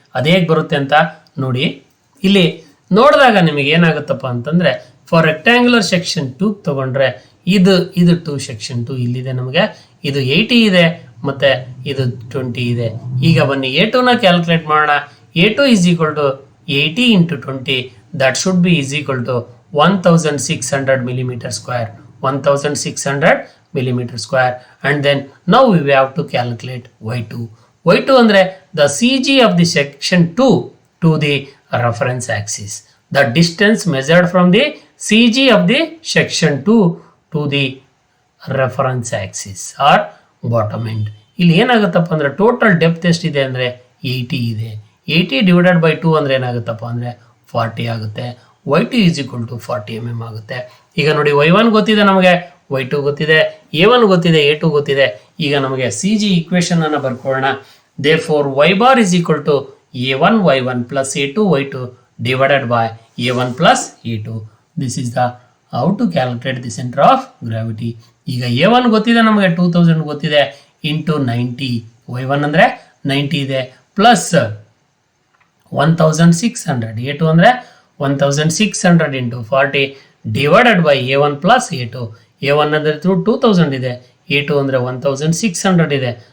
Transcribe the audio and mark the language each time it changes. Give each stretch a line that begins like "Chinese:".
Kannada: ಅದು ಹೇಗೆ ಬರುತ್ತೆ ಅಂತ ನೋಡಿ. ಇಲ್ಲಿ ನೋಡಿದಾಗ ನಿಮಗೆ ಏನಾಗುತ್ತಪ್ಪ ಅಂತಂದರೆ, ಫಾರ್ ರೆಕ್ಟ್ಯಾಂಗುಲರ್ ಸೆಕ್ಷನ್ 2 ತಗೊಂಡ್ರೆ ಇದು 2 ಸೆಕ್ಷನ್ 2 ಇಲ್ಲಿದೆ, ನಮಗೆ ಇದು 80 ಇದೆ ಮತ್ತು ಇದು 20 ಇದೆ. ಈಗ ಬನ್ನಿ A2ನ ಕ್ಯಾಲ್ಕುಲೇಟ್ ಮಾಡೋಣ.
English: A2 is equal to 80 into 20 that should be is equal to 1600 millimeter square. 1600 millimeter square. And then now we have to calculate y2. y2 ಅಂದರೆ the CG of the section 2 to the reference axis. The distance measured from the CG of the section 2 to the reference axis or bottom end.
Kannada: ಇಲ್ಲಿ ಏನಾಗುತ್ತಪ್ಪ ಅಂದರೆ total depth ಎಷ್ಟಿದೆ ಅಂದರೆ 80 ಇದೆ. 80 divided by 2 ಅಂದರೆ ಏನಾಗುತ್ತಪ್ಪ ಅಂದರೆ 40 ಆಗುತ್ತೆ.
English: y2 is equal to 40 mm
Kannada: ಆಗುತ್ತೆ. ಈಗ ನೋಡಿ y1 ಗೊತ್ತಿದೆ ನಮಗೆ, y2 ಗೊತ್ತಿದೆ, a1 ಗೊತ್ತಿದೆ, a2 ಗೊತ್ತಿದೆ. ಈಗ ನಮಗೆ ಸಿ ಜಿ ಇಕ್ವೇಶನ್ ಅನ್ನು ಬರ್ಕೊಳ್ಳೋಣ.
English: Therefore y bar is equal to a1 y1 plus a2 y2 divided by a1 plus a2. This is the how to calculate the center of gravity.
Kannada: ಈಗ a1 ಗೊತ್ತಿದೆ ನಮಗೆ 2000 ಗೊತ್ತಿದೆ into 90, y1 ಅಂದರೆ 90 ಇದೆ, plus 1600, a2 ಅಂದರೆ 1600 into 40 divided by a1 plus a2. a1 ಅಂದರೆ 2000 ಇದೆ, a2 ಅಂದರೆ 1600 ಇದೆ.